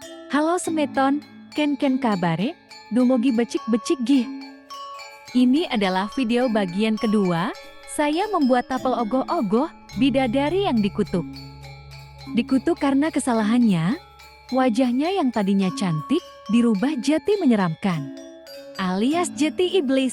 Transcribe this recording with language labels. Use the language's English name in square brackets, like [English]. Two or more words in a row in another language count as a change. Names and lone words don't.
[Balinese] Halo semeton, ken kabare, dumogi becik-becik gih. [Indonesian] Ini adalah video bagian kedua, saya membuat tapel ogoh-ogoh, bidadari yang dikutuk. Dikutuk karena kesalahannya, wajahnya yang tadinya cantik, dirubah jadi menyeramkan, alias jadi iblis.